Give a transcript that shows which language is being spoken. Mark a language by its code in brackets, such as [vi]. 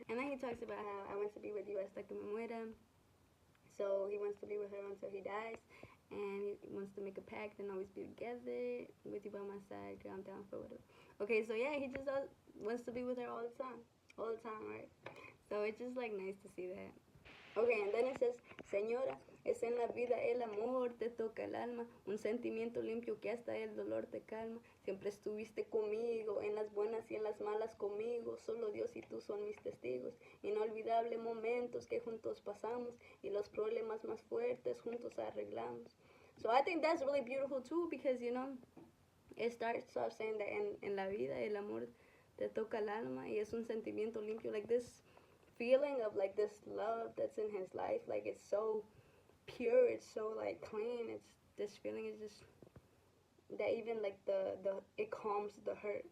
[en] And then he talks about how I want to be with you [es] hasta que me muera. [en] So he wants to be with her until he dies. And he wants to make a pact and always be together with you by my side, girl, I'm down for whatever. Okay, so yeah, he just wants to be with her all the time, right? So it's just like nice to see that. Okay, and then it says, [es] Señora, es en la vida el amor, te toca el alma, un sentimiento limpio que hasta el dolor te calma. Siempre estuviste conmigo, en las buenas y en las malas conmigo, solo Dios y tú son mis testigos. Inolvidable momentos que juntos pasamos y los problemas más fuertes juntos arreglamos. [en] So I think that's really beautiful too because, you know, it starts off saying that [es] en la vida el amor te toca el alma y es un sentimiento limpio, [en] like this feeling of like this love that's in his life, like it's so pure, it's so like clean, it's this feeling is just that even like the it calms the hurt.